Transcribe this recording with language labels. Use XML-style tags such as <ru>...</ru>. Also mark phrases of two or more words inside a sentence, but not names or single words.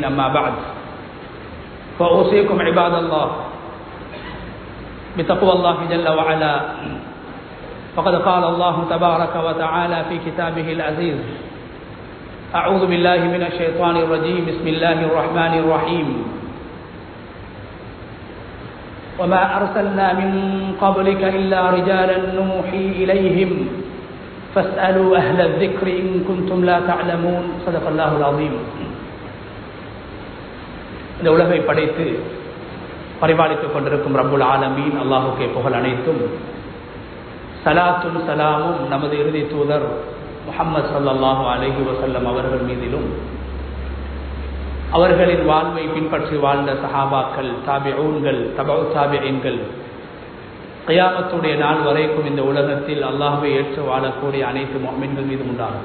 <ar>أما بعد فأوصيكم عباد الله بتقوى الله جل وعلا، فقد قال الله تبارك وتعالى في كتابه العزيز: أعوذ بالله من الشيطان الرجيم، بسم الله الرحمن الرحيم. وما أرسلنا من قبلك إلا رجالا نوحي إليهم فاسألوا أهل الذكر إن كنتم لا تعلمون. صدق الله العظيم.</ar> <ta>இந்த உலகை படைத்து பரிபாலித்துக் கொண்டிருக்கும்</ta> <ar>رب العالمين</ar> <ta>அல்லாஹுக்கே புகழ் அனைத்தும். சலாத்தும் சலாமும் நமது இறுதி தூதர் முஹம்மது</ta> <ar>صلى الله عليه وسلم</ar> <ta>அவர்கள் மீதிலும், அவர்களின் வாழ்வை பின்பற்றி வாழ்ந்த சஹாபாக்கள், தாபிஊன்கள், தபஉ தாபிஈன்கள், கியாமத்துடைய நாள் வரைக்கும் இந்த உலகத்தில் அல்லாஹ்வை ஏற்று வாழக்கூடிய அனைத்து முஃமின்கள் மீதும் உண்டாகும்.</ta>